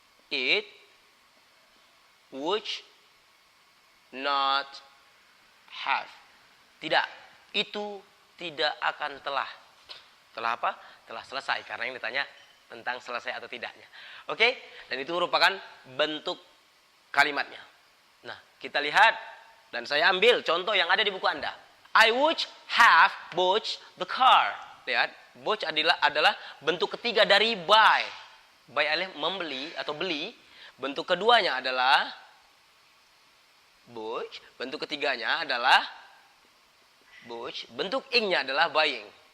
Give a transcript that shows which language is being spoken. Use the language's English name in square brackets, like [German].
[English] It would not have. [Indonesian] Tidak. Itu tidak akan telah. Telah apa? Telah selesai. Karena yang ditanya tentang selesai atau tidaknya. Oke? Dan itu merupakan bentuk kalimatnya. Nah, kita lihat. Dan saya ambil contoh yang ada di buku Anda. [English] I would have bought the car. [Indonesian] Lihat. Bought adalah bentuk ketiga dari buy. Buy adalah membeli atau beli. Bentuk keduanya adalah bought. Bentuk ketiganya adalah bought. Bentuk ing-nya adalah buying.